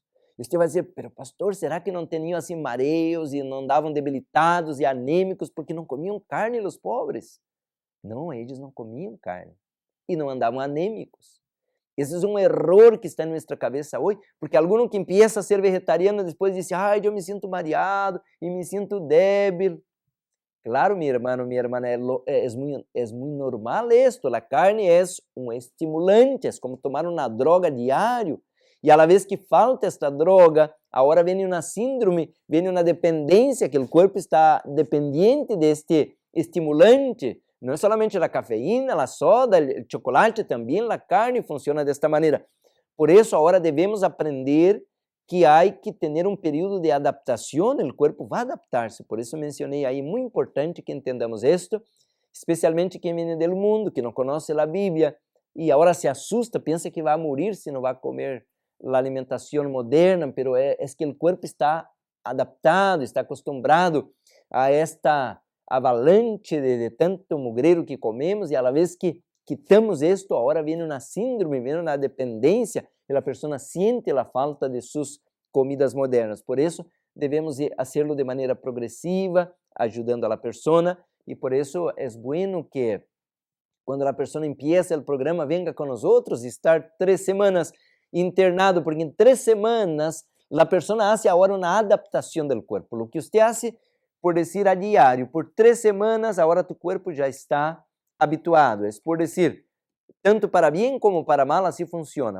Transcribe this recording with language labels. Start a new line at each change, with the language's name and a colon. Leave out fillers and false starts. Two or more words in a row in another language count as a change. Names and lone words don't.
Portuguese: E você vai dizer, pero pastor, será que não tinham assim mareos e não andavam debilitados e anêmicos porque não comiam carne os pobres? Não, eles não comiam carne e não andavam anêmicos. Esse é um erro que está em nossa cabeça hoje, porque algum que empieza a ser vegetariano depois diz, ai, eu me sinto mareado e me sinto débil.
Spanish: Claro, mi hermano, es muy normal esto. La carne es un estimulante, es como tomar una droga diario. Y a la vez que falta esta droga, ahora viene una síndrome, viene una dependencia, que el cuerpo está dependiente de este estimulante. No es solamente la cafeína, la soda, el chocolate, también la carne funciona de esta manera. Por eso ahora debemos aprender que
Portuguese: há que ter período de adaptação, o corpo vai adaptar-se. Por isso mencionei aí, muito importante que entendamos isto, especialmente quem vem do mundo, que não conhece a Bíblia, e agora se assusta, pensa que vai morrer se não vai comer a alimentação moderna, pero é que o corpo está adaptado, está acostumado a esta avalanche de tanto mugreiro que comemos, e
Spanish: a la vez que quitamos
Portuguese: isto, agora vem uma síndrome, vem uma dependência, e a pessoa sente a falta de suas comidas modernas. Por isso, devemos fazê-lo de maneira progressiva, ajudando a pessoa, e por isso é bueno que quando a pessoa empieza o programa, venga com nós outros, estar 3 semanas internado, porque em 3 semanas a pessoa faz agora uma adaptação do corpo. O que você faz, por dizer, a diário, por 3 semanas, agora tu corpo já está habituado. É por dizer, tanto para bem como para mal, assim funciona.